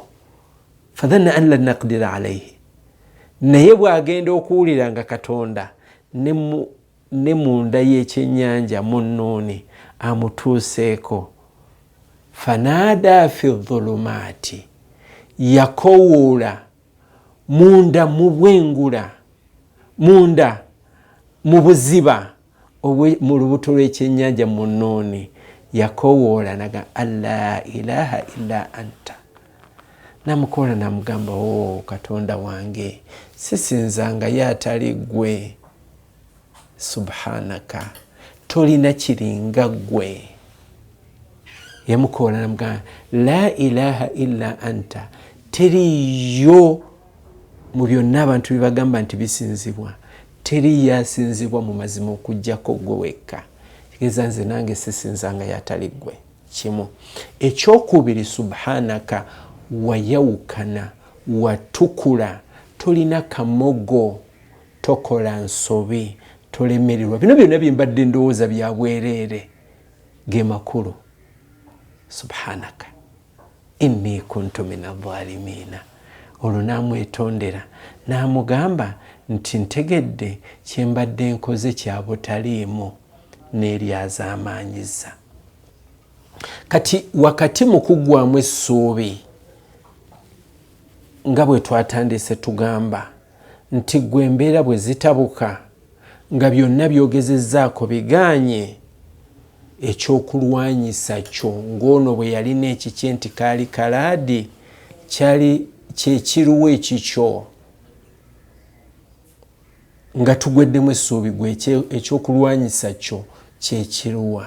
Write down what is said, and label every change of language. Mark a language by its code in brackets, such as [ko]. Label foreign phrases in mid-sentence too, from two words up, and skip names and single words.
[ar] فظن أن لن نقدر عليه. [lg] Naye bw'agenda okuwulira nga Katonda ne munda y'ekyennyanja mu nnuuni amutuuseeko, [ar] فنادى في الظلمات, [lg] yakowoola munda mu bwengula, munda mu buziba mu lubuto lw'ekyennyanja mu nnuuni, yakowoola naga [ar] ألا إله إلا أنت. [lg] Namukoola namugamba, o Katonda wange, sisinzangayo atali ggwe. Subhanaka, tolina kiringa ggwe. Yamukoola namugamba [ar] لا إله إلا أنت, [lg] teriyo mu byonna abantu bye bagamba nti bisinzibwa, teriyo asinzibwa mu mazima okuggyako ggwe wekka. Kigeza nze nange sisinzangayo atali ggwe. Kimu. Ekyokubiri, subhanaka, wayawukana, watukula, tolina kamogo, tokola nsobi, tolemererwa. Bino byonna byembadde ndowooza bya bwereere, ge makulu. [ar] سبحانك إني كنت من الظالمين. [lg] Olwo n'amwetondera n'amugamba nti ntegedde kyembadde nkoze kya butaliimu n'eryazaamaanyiza. Kati wakati mu kuggwamu essuubi, nga bwe twatandise tugamba nti gwe embeera bwe zitabuka nga byonna byogezezzaako biganye, ekyokulwanyisa kyo ng'ono bwe yalina ekiki nti kaali kalaadi, kyali kyekiruwa ekikyo nga tugweddemu essuubi gwe ekyokulwanyisa kyo kyekiruwa.